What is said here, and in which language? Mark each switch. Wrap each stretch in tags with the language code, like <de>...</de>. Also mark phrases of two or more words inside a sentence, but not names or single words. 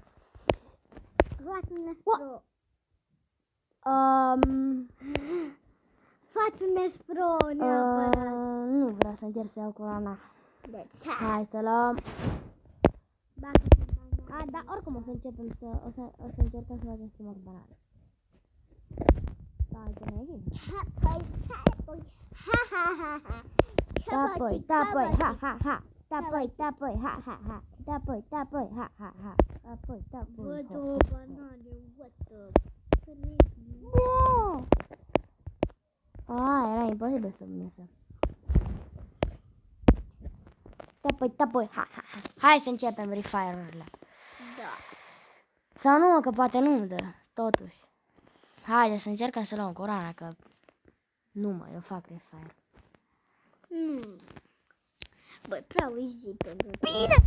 <ro>Faci un espro. Faci un espro neapărat. Nu vreau să încerc să iau coloana. Deci, Hai să luăm. A, Da, oricum o să începem o să încercăm să facem schimbă cu banane. Stai, că ne vin. Tapoi, tapoi, ha, ha, ha. Tapoi, tapoi, ha, ha, ha. Tapoi, tapoi, ha, ha, ha. Tapoi, tapoi, Văd ha, o ha. banane,</ro> <en>what the...</en> <ro>Bă! Era imposibil să-mi iasă. Tapoi, ha, ha, ha. Hai să începem refire-urile. Da. Sau nu, că poate nu dă, totuși. Haide să încercăm să luăm coroana, că nu mă, eu fac refire. Băi, prea easy pentru tine. Bine!</ro>